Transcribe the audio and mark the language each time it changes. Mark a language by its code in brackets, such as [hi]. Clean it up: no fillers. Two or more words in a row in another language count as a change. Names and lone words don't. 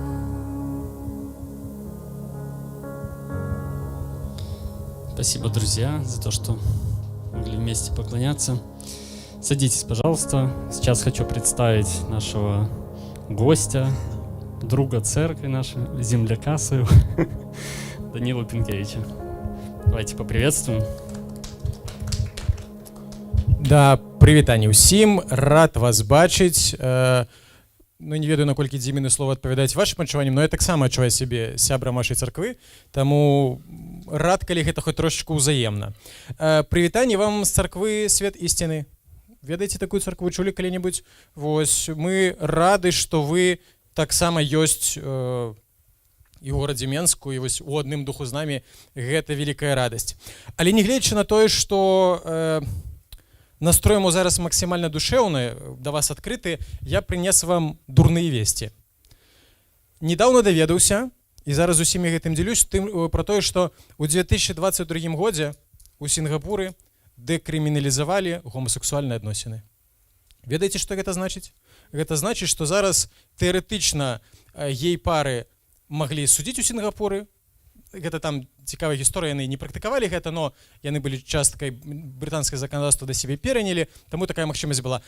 [ru] Спасибо, друзья, за то, что могли вместе поклоняться. Садитесь, пожалуйста. Сейчас хочу представить нашего гостя, друга церкви нашего, земляка своего, Данилу Пінкевича. Давайте поприветствуем. [be] Да, прывітанне ўсім, рад вас бачыць. Ну, не ведаю, наколькі Дзіміны слова адпавядаюць вашым адчуванням, но я таксама адчуваю сябе сябрам вашай царквы, таму рад, калі гэта хоць трошечку ўзаемна. Прывітанне вам з царквы Свет Ісціны. Ведаеце такую царкву, чулі калі-небудзь? Вось, мы рады, што вы таксама ёсць і ў горадзе Менску, і вось у адным духу з намі гэта вялікая радасць. Але не гледзячы на тое, [ru] што настрой ему зараз максимально душевный, до вас открыты, я принес вам дурные вести. [be] Недавно доведаўся, и зараз з усімі гэтым дзелюсь, [ru] про то, что [be] у 2022 годзе у Сінгапуры дэкрыміналізавалі гомосексуальныя адносіны. Ведаеце, што гэта значыць? Гэта значыць, што зараз тэарэтычна гей-пары маглі судзіць у Сінгапуры. Гэта там цікавая гісторыя, яны не практыкавалі гэта, но яны былі часткай брытанскае заканадаўства да сябе перанялі, таму такая магчымасць была.